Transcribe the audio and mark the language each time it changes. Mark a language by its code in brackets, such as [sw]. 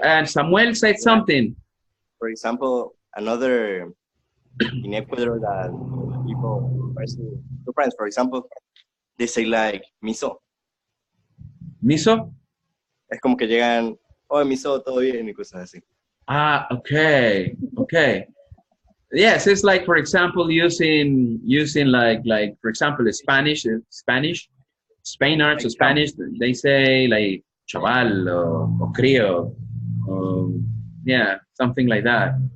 [en] And Samuel said something. For example, another in Ecuador that people, two friends, for example, they say like miso. Miso? [es] Es como que llegan, oh, miso, todo bien, y cosas así. [en] Ah, okay. Yes, it's like, for example, using like for example, Spanish, Spaniards or Spanish, they say like chaval or crío, yeah, something like that.